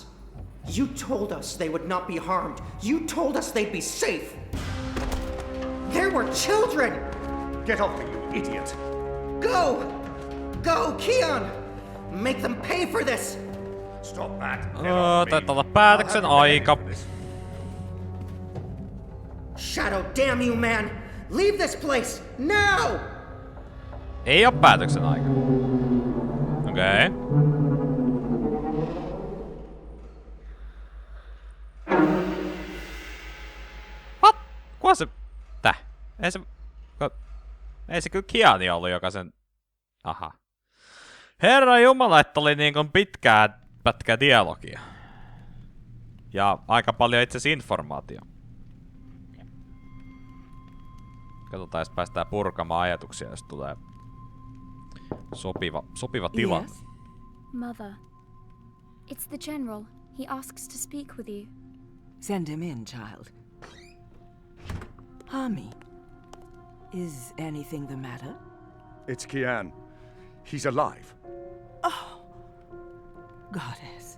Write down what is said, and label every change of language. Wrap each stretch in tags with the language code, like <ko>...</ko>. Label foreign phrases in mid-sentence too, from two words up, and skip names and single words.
<en>You told us they would not be harmed. You told us they'd be safe. There were children! Get off me, you idiot! Go! Go, Keon! Make them pay for this! Stop that! Get off me.</en> <fi>Taitaa olla päätöksen aika.</fi> <en>Shadow, damn you, man! Leave this place, now!</en> <fi>Ei oo päätöksen aika. Okei. Okay.</fi> <en>What?</en> <fi>Kuka se... Täh? Ei se kyllä Kiani ollut, joka sen... Aha. Herra Jumala, että oli niinku pitkää pätkää dialogia. Ja aika paljon itse asiassa informaatio. Katsotaan, jos päästään purkamaan ajatuksia, jos tulee sopiva tilanne.</fi> <en>Yes? Mother. It's the General. He asks to speak with you. Send him in, child. Hami, is anything the matter? It's Kian. He's alive. Oh, Goddess.</en>